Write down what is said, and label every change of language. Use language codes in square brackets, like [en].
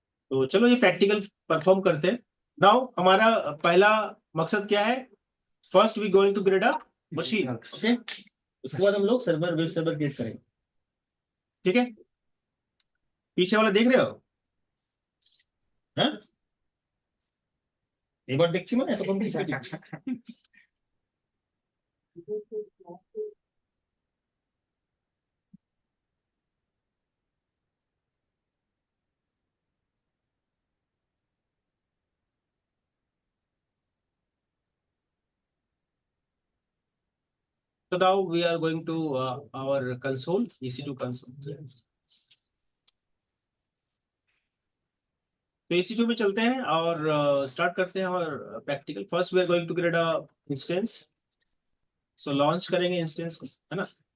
[hi] तो चलो ये प्रैक्टिकल परफॉर्म करते हैं। नाउ हमारा पहला मकसद क्या है? [en] First we going to create a machine. [hi] Okay, उसके बाद हम लोग सर्वर वेब सर्वर क्रिएट करेंगे। ठीक है, पीछे वाला देख रहे हो? हाँ? एक बार देखिए मैंने तो कम [en] So now we are going to our console, EC2 console. [hi] तो EC2 में चलते हैं और स्टार्ट करते हैं और practical. [en] First we are going to create a instance. So [hi] launch करेंगे इंस्टेंस को, है ना?